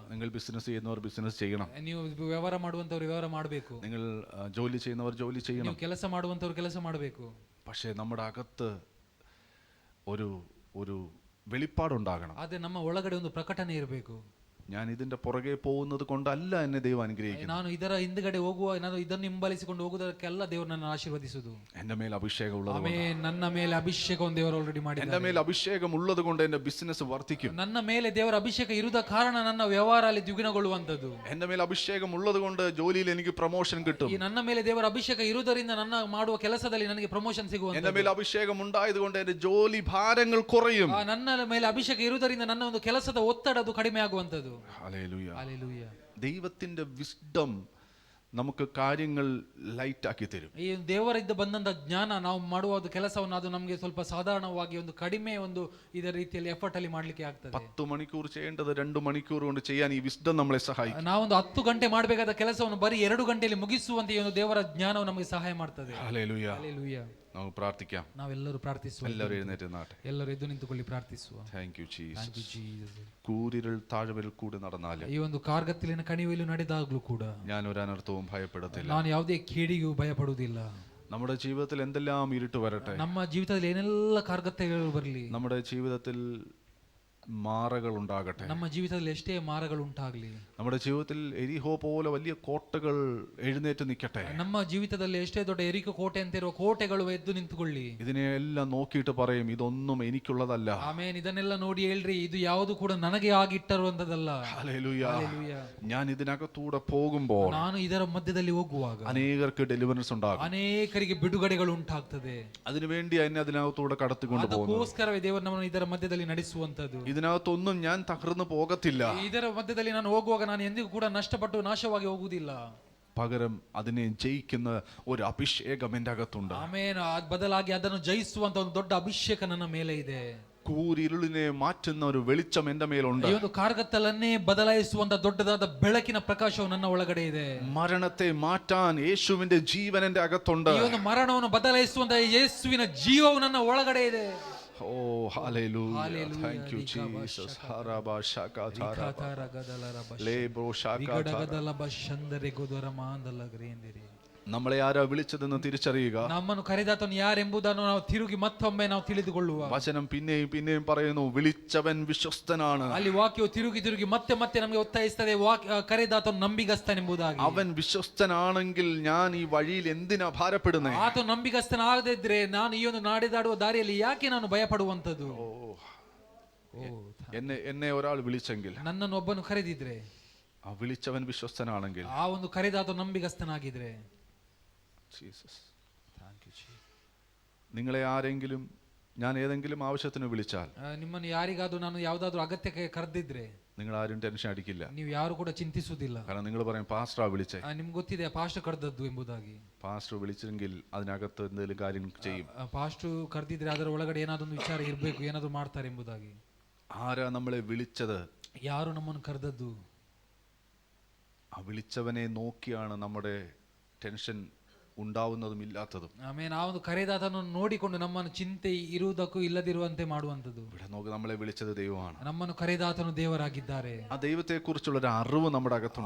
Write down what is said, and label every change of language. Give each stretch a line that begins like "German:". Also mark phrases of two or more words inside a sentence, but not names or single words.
Malayalam: നിങ്ങൾ ബിസിനസ് ചെയ്യുന്നവർ ബിസിനസ് ചെയ്യണം.
Kannada: ನೀವು ವ್ಯವಹಾರ ಮಾಡುವಂತವ್ರು ವ್ಯವಹಾರ ಮಾಡಬೇಕು.
Malayalam: നിങ്ങൾ ജോലി ചെയ്യുന്നവർ ജോലി ചെയ്യണം.
Kannada: ನೀವು ಕೆಲಸ ಮಾಡುವಂತವ್ರು ಕೆಲಸ ಮಾಡಬೇಕು.
Malayalam: പക്ഷേ നമ്മുടെ അകത്ത് ഒരു വെളിപ്പാടുണ്ടാകണം.
Kannada: ಆದ್ರೆ ನಮ್ಮ ಒಳಗಡೆ ಒಂದು ಪ್ರಕಟಣೆ ಇರಬೇಕು.
Malayalam: ഞാൻ ഇതിന്റെ പുറകെ പോകുന്നത് കൊണ്ടല്ല എന്നെ ദൈവം അനുഗ്രഹിക്കുന്നത്.
Kannada: ನಾನು ಇದರ ಹಿಂದ್ಗಡೆ ಹೋಗುವ, ನಾನು ಇದನ್ನು ಹಿಂಬಾಲಿಸಿಕೊಂಡು ಹೋಗುವುದಕ್ಕೆಲ್ಲ ದೇವರು ನನ್ನ ಆಶೀರ್ವದಿಸುವುದು.
Malayalam: എന്റെ മേൽ അഭിഷേകം ഉള്ളത്
Kannada: ಆಮೆನ್. ನನ್ನ ಮೇಲೆ ಅಭಿಷೇಕವನ್ನು ದೇವರು ಆಲ್ರೆಡಿ ಮಾಡಿದ್ದಾರೆ.
Malayalam: എന്റെ മേൽ അഭിഷേകം ഉള്ളത് കൊണ്ട് എന്റെ ബിസിനസ് വർദ്ധിക്കും.
Kannada: ನನ್ನ ಮೇಲೆ ದೇವರ ಅಭಿಷೇಕ ಇರುವುದ ಕಾರಣ ನನ್ನ ವ್ಯವಹಾರ ಅಲ್ಲಿ ದ್ವಿಗುಣಗೊಳ್ಳುವಂತದ್ದು.
Malayalam: എന്റെ മേൽ അഭിഷേകം ഉള്ളത് കൊണ്ട് ജോലിയിൽ എനിക്ക് പ്രൊമോഷൻ കിട്ടും.
Kannada: ಈ ನನ್ನ ಮೇಲೆ ದೇವರ ಅಭಿಷೇಕ ಇರುವುದರಿಂದ ನನ್ನ ಮಾಡುವ ಕೆಲಸದಲ್ಲಿ ನನಗೆ ಪ್ರಮೋಷನ್ ಸಿಗುವಂತದ್ದು.
Malayalam: എന്റെ മേൽ അഭിഷേകം ഉണ്ടായത് കൊണ്ട് എന്റെ ജോലി ഭാരങ്ങൾ കുറയും.
Kannada: ನನ್ನ ಮೇಲೆ ಅಭಿಷೇಕ ಇರುವುದರಿಂದ ನನ್ನ ಒಂದು ಕೆಲಸದ ಒತ್ತಡ ಅದು ಕಡಿಮೆ ಆಗುವಂತದ್ದು.
Malayalam: ഹല്ലേലൂയ.
Kannada: ಹಲ್ಲೆಲೂಯಾ.
Malayalam: ദൈവത്തിന്റെ വിസ്ഡം നമുക്ക് കാര്യങ്ങൾ ലൈറ്റ് ആക്കി തരും.
Kannada: ಈ ದೇವರಿಂದ ಬಂದಂತ ಜ್ಞಾನ ನಾವು ಮಾಡುವ ಒಂದು ಕೆಲಸವನ್ನು ಅದು ನಮಗೆ ಸ್ವಲ್ಪ ಸಾಧಾರಣವಾಗಿ ಒಂದು ಕಡಿಮೆ ಒಂದು ಇದರ ರೀತಿಯಲ್ಲಿ ಎಫರ್ಟ್ ಅಲ್ಲಿ ಮಾಡ್ಲಿಕ್ಕೆ ಆಗ್ತದೆ.
Malayalam: 10 മണിക്കൂർ ചെയ്യേണ്ടത് 2 മണിക്കൂർ കൊണ്ട് ചെയ്യാൻ ഈ വിസ്ഡം നമ്മളെ സഹായിക്കും.
Kannada: ನಾವೊಂದು 10 ಗಂಟೆ ಮಾಡಬೇಕಾದ ಕೆಲಸವನ್ನು ಬರೀ 2 ಗಂಟೆಯಲ್ಲಿ ಮುಗಿಸುವಂತೆ ಈ ಒಂದು ದೇವರ ಜ್ಞಾನವು ನಮಗೆ ಸಹಾಯ ಮಾಡ್ತದೆ.
Malayalam: ഹല്ലേലൂയ.
Kannada: ಹಲ್ಲೆಲೂಯಾ.
Malayalam: നമുക്ക് പ്രാർത്ഥിക്കാം.
Kannada: ನಾವೆಲ್ಲರೂ ಪ್ರಾರ್ಥಿಸುವ.
Malayalam: എല്ലാവരും എഴുന്നേറ്റ് നിന്നാട്ടെ.
Kannada: ಎಲ್ಲರೂ ಎದ್ದು ನಿಂತುಕೊಳ್ಳಿ ಪ್ರಾರ್ಥಿಸುವ.
English: Thank you Thank you, ജീസസ്. Jesus.
Malayalam: കൂരിരുൾ താഴ്വരയിൽ കൂടി നടന്നാലും
Kannada: ಈ ಒಂದು ಕಾರ್ಗತ್ತಲಿನ ಕಣಿವೆಯಲ್ಲಿ ನಡೆದಾಗ್ಲೂ ಕೂಡ
Malayalam: ഞാൻ ഒരു അനർത്ഥവും ഭയപ്പെടത്തില്ല.
Kannada: ನಾನು ಯಾವುದೇ ಕೇಡಿಗೂ ಭಯಪಡುವುದಿಲ್ಲ.
Malayalam: നമ്മുടെ ജീവിതത്തിൽ എന്തെല്ലാം ഇരുട്ട് വരട്ടെ,
Kannada: ನಮ್ಮ ಜೀವಿತದಲ್ಲಿ ಏನೆಲ್ಲ ಕಾರ್ಗತ್ತೆಗಳು ಬರಲಿ,
Malayalam: നമ്മുടെ ജീവിതത്തിൽ മാറകൾ ഉണ്ടാകട്ടെ,
Kannada: ನಮ್ಮ ಜೀವಿತದಲ್ಲಿ ಎಷ್ಟೇ ಮಾರಗಳು ಉಂಟಾಗ್ಲಿ,
Malayalam: നമ്മുടെ ജീവിതത്തിൽ എരിഹോ പോലെ വലിയ കോട്ടകൾ എഴുന്നേറ്റ് നിൽക്കട്ടെ.
Kannada: ನಮ್ಮ ಜೀವಿತದಲ್ಲಿ ಎಷ್ಟೇ ದೊಡ್ಡ ಎರಿಕೋ ಕೋಟೆ ಅಂತ ಇರುವ ಕೋಟೆಗಳು ಎದ್ದು ನಿಂತುಕೊಳ್ಳಿ.
Malayalam: ഇതിനെല്ലാം നോക്കിയിട്ട് പറയും ഇതൊന്നും എനിക്കുള്ളതല്ല.
Kannada: ಆಮೇನ್. ಇದನ್ನೆಲ್ಲ ನೋಡಿ ಹೇಳ್ರಿ, ಇದು ಯಾವುದು ಕೂಡ ನನಗೆ ಆಗಿಟ್ಟಿರುವಂತದಲ್ಲ.
Malayalam: ഹല്ലേലൂയ.
Kannada: ಹಲ್ಲೆಲೂಯಾ.
Malayalam: ഞാൻ ഇതിനകത്തൂടെ പോകുമ്പോൾ
Kannada: ನಾನು ಇದರ ಮಧ್ಯದಲ್ಲಿ ಹೋಗುವಾಗ
Malayalam: അനേകർക്ക് ഡെലിവറൻസ് ഉണ്ടാകും.
Kannada: ಅನೇಕರಿಗೆ ಬಿಡುಗಡೆಗಳು ಉಂಟಾಗ್ತದೆ.
Malayalam: അതിനുവേണ്ടി എന്നെ അതിനകത്തൂടെ കടത്തിക്കൊണ്ട് പോകുന്നു.
Kannada: ಅದಕ್ಕೋಸ್ಕರವೇ ದೇವರು ನಮ್ಮನ್ನು ಇದರ ಮಧ್ಯದಲ್ಲಿ ನಡೆಸುವಂತದ್ದು.
Malayalam: ഇതിനകത്തൊന്നും ഞാൻ തകർന്നു പോകത്തില്ല.
Kannada: ಇದರ ಮಧ್ಯದಲ್ಲಿ ನಾನು ಹೋಗುವಾಗ ನಾನು ಎಂದಿಗೂ ಕೂಡ ನಷ್ಟಪಟ್ಟು ನಾಶವಾಗಿ ಹೋಗುವುದಿಲ್ಲ.
Malayalam: പകരം അതിനെ ജയിക്കുന്ന ഒരു അഭിഷേകം എന്റെ അകത്തുണ്ട്.
Kannada: ಆಮೇನ್. ಬದಲಾಗಿ ಅದನ್ನು ಜಯಿಸುವಂತ ಒಂದು ದೊಡ್ಡ ಅಭಿಷೇಕ ನನ್ನ ಮೇಲೆ ಇದೆ.
Malayalam: കൂരിരുളിനെ മാറ്റുന്ന ഒരു വെളിച്ചം എന്റെ മേലുണ്ട്.
Kannada: ಈ ಒಂದು ಕಾರ್ಗತ್ತಲನ್ನೇ ಬದಲಾಯಿಸುವಂತ ದೊಡ್ಡದಾದ ಬೆಳಕಿನ ಪ್ರಕಾಶವು ನನ್ನ ಒಳಗಡೆ ಇದೆ.
Malayalam: മരണത്തെ മാറ്റാൻ യേശുവിന്റെ ജീവൻ എന്റെ അകത്തുണ്ട്.
Kannada: ಈ ಒಂದು ಮರಣವನ್ನು ಬದಲಾಯಿಸುವಂತ ಯೇಸುವಿನ ಜೀವವು ನನ್ನ ಒಳಗಡೆ ಇದೆ.
Malayalam: ഓ ഹല്ലേലൂയ.
English: Hallelujah. Thank you Jesus. ഹറബ ശകതറ ರಿಖಾತಾರಗದಲರಬ ലേബ്രോ ശകതറ. ವಿಗಡಗದಲಬ ಶಂದರೆ ಗೊದರ ಮಾಂದಲಗ್ರೇಂದಿರಿ.
Malayalam: നമ്മളെ ആരാ വിളിച്ചതെന്ന് തിരിച്ചറിയുക.
Kannada: ನಮ್ಮನ್ನು ಕರೆದಾತನು ಯಾರೆಂಬುದನ್ನು ನಾವು ತಿರುಗಿ ಮತ್ತೊಮ್ಮೆ ನಾವು ತಿಳಿದುಕೊಳ್ಳುವ.
Malayalam: വചനം പിന്നെയും പിന്നെയും പറയുന്നു വിളിച്ചവൻ വിശ്വസ്തനാണ്.
Kannada: ಅಲ್ಲಿ ವಾಕ್ಯವು ತಿರುಗಿ ತಿರುಗಿ ಮತ್ತೆ ಮತ್ತೆ ನಮಗೆ ಒತ್ತಾಯಿಸುತ್ತದೆ, ಕರೆದಾತನು ನಂಬಿಗಸ್ತನೆಂಬುದಾಗಿ.
Malayalam: അവൻ വിശ്വസ്തനാണെങ്കിൽ ഞാൻ ഈ വഴിയിൽ എന്തിനാ ഭാരപ്പെടുന്നേ?
Kannada: ಆತ ನಂಬಿಗಸ್ತನಾಗದೇ ಇದ್ರೆ ನಾನು ಈ ಒಂದು ನಾಡಿದಾಡುವ ದಾರಿಯಲ್ಲಿ ಯಾಕೆ ನಾನು ಭಯಪಡುವಂತದ್ದು?
Malayalam: എന്നെ ഒരാൾ വിളിച്ചെങ്കിൽ,
Kannada: ನನ್ನನ್ನು ಒಬ್ಬನು ಕರೆದಿದ್ರೆ,
Malayalam: ആ വിളിച്ചവൻ വിശ്വസ്തനാണെങ്കിൽ,
Kannada: ಆ ಒಂದು ಕರೆದಾತ ನಂಬಿಗಸ್ತನಾಗಿದ್ರೆ,
Malayalam: ജീസസ്, നിങ്ങളെ ആരെങ്കിലും ഞാൻ ഏതെങ്കിലും ആവശ്യത്തിന് വിളിച്ചാൽ,
Kannada: ನಿಮ್ಮನ್ನು ಯಾರಿಗಾದ್ರೂ ನಾನು ಯಾವ್ದಾದ್ರು ಅಗತ್ಯಕ್ಕೆ ಕರೆದಿದ್ರೆ,
Malayalam: നിങ്ങൾ ಆരും ടെൻഷൻ അടിക്കില്ല.
Kannada: ನೀವು ಯಾರು ಕೂಡ ಚಿಂತಿಸುವುದಿಲ್ಲ.
Malayalam: കാരണം നിങ്ങൾ പറയും പാസ്റ്ററാ വിളിച്ചേ.
Kannada: ನಿಮ್ಗೆ ಗೊತ್ತಿದೆ ಪಾಸ್ಟರ್ ಕರೆದದ್ದು ಎಂಬುದಾಗಿ.
Malayalam: പാസ്റ്റർ വിളിച്ചെങ്കിൽ അതിനകത്ത് എന്തെങ്കിലും കാര്യം ചെയ്യും.
Kannada: ಪಾಸ್ಟರ್ ಕರೆದಿದ್ರೆ ಅದರ ಒಳಗಡೆ ಏನಾದೊಂದು ವಿಚಾರ ಇರಬೇಕು, ಏನಾದ್ರು ಮಾಡ್ತಾರೆ ಎಂಬುದಾಗಿ.
Malayalam: ആരാ നമ്മളെ വിളിച്ചത്?
Kannada: ಯಾರು ನಮ್ಮನ್ನು ಕರೆದದ್ದು?
Malayalam: ആ വിളിച്ചവനെ നോക്കിയാണ് നമ്മുടെ ടെൻഷൻ ഉണ്ടാവുന്നതും ഇല്ലാത്തതും.
Kannada: ಆಮೇಲೆ ಆ ಒಂದು ಕರೆದಾತನನ್ನು ನೋಡಿಕೊಂಡು ನಮ್ಮನ್ನು ಚಿಂತೆ ಇರುವುದಕ್ಕೂ ಇಲ್ಲದಿರುವಂತೆ ಮಾಡುವಂತದ್ದು.
Malayalam: ഇവിടെ നോക്ക്, നമ്മളെ വിളിച്ചത് ദൈവമാണ്.
Kannada: ನಮ್ಮನ್ನು ಕರೆದಾತನು ದೇವರಾಗಿದ್ದಾರೆ.
Malayalam: ആ ദൈവത്തെ കുറിച്ചുള്ള ഒരു അറിവ് നമ്മുടെ അകത്തുണ്ട്.